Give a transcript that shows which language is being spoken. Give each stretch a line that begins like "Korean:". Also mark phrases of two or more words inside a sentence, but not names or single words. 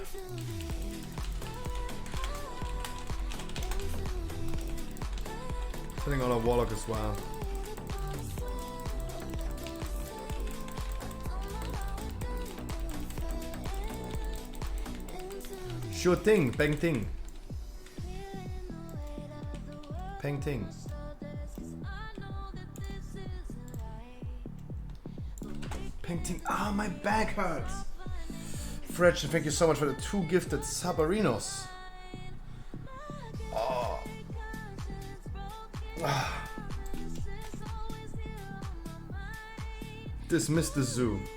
English: Setting on a warlock as well. Sure thing, bang ting. Peng ting. Peng ting. Ah, my back hurts. Fretch, thank you so much for the 2 gifted Sabarinos. Oh. Ah. Dismiss the zoo.